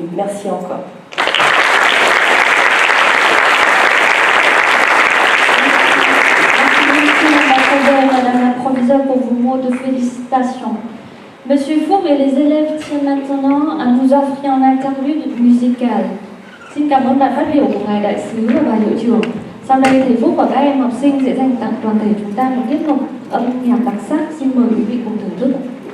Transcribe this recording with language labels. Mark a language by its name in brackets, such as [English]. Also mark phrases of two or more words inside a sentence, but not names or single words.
[French] Merci encore. Madame la proviseure, pour vos mots de félicitations. Monsieur Four et les élèves tiennent maintenant à nous offrir un interlude musical. [Vietnamese] Xin cảm ơn bài phát biểu của ngài đại sứ và bà hiệu trưởng. Sau đây thầy Phúc và các em học sinh sẽ dành tặng toàn thể chúng ta một tiết mục âm nhạc đặc sắc. Xin mời quý vị cùng thưởng thức.